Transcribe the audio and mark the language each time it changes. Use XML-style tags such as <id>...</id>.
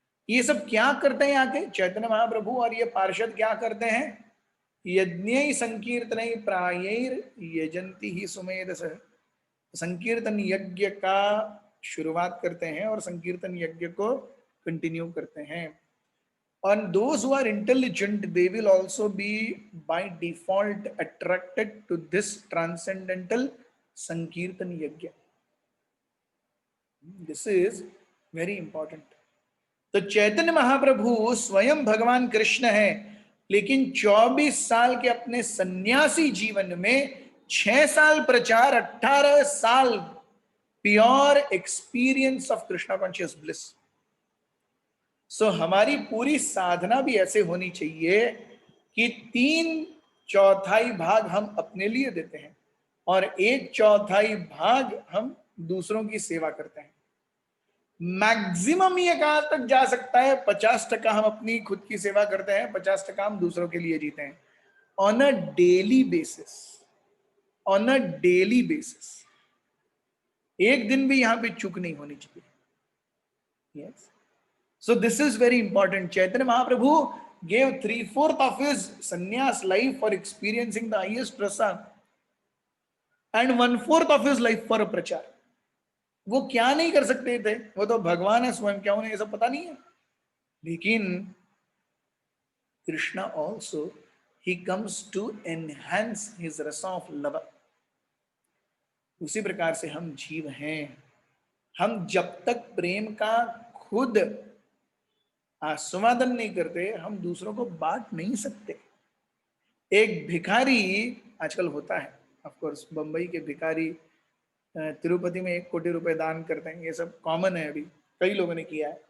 <hi>ये सब क्या करते हैं आके चैतन्य महाप्रभु और ये पार्षद क्या करते हैं?</hi> <sa>यज्ञ संकीर्तन प्रायैर यजंती ही सुमेधस,</sa> <hi>संकीर्तन यज्ञ का शुरुआत करते हैं और संकीर्तन यज्ञ को कंटिन्यू करते हैं।</hi> <en>And those who are intelligent, they will also be by default attracted to this transcendental Sankirtan Yajna. This is very important.</en> <hi>तो चैतन्य महाप्रभु स्वयं भगवान कृष्ण है, लेकिन 24 साल के अपने सन्यासी जीवन में 6 साल प्रचार, 18 साल</hi> <en>Pure experience of Krishna conscious bliss.</en> <hi>सो हमारी पूरी साधना भी ऐसे होनी चाहिए कि 3/4 भाग हम अपने लिए देते हैं और 1/4 भाग हम दूसरों की सेवा करते हैं। मैक्सिमम ये कहां तक जा सकता है? 50% हम अपनी खुद की सेवा करते हैं, 50% हम दूसरों के लिए जीते हैं,</hi> <en>On a daily basis, on a daily basis.</en> <hi>एक दिन भी यहां पे चूक नहीं होनी चाहिए।</hi> <en>Yes, so this is very important. Chaitanya Mahaprabhu gave 3/4 of his sannyas life for experiencing the highest rasa and 1/4 of his life for a prachar.</en> <hi>वो क्या नहीं कर सकते थे? वो तो भगवान है स्वयं, क्या उन्हें ये सब पता नहीं है? लेकिन</hi> <en>Krishna also he comes to enhance his rasa of love.</en> <hi>उसी प्रकार से हम जीव हैं, हम जब तक प्रेम का खुद आस्वादन नहीं करते हम दूसरों को बांट नहीं सकते। एक भिखारी आजकल होता है,</hi> <en>of course</en> <hi>बंबई के भिखारी तिरुपति में 1 कोटी रुपए दान करते हैं, ये सब कॉमन है, अभी कई लोगों ने किया है।</hi>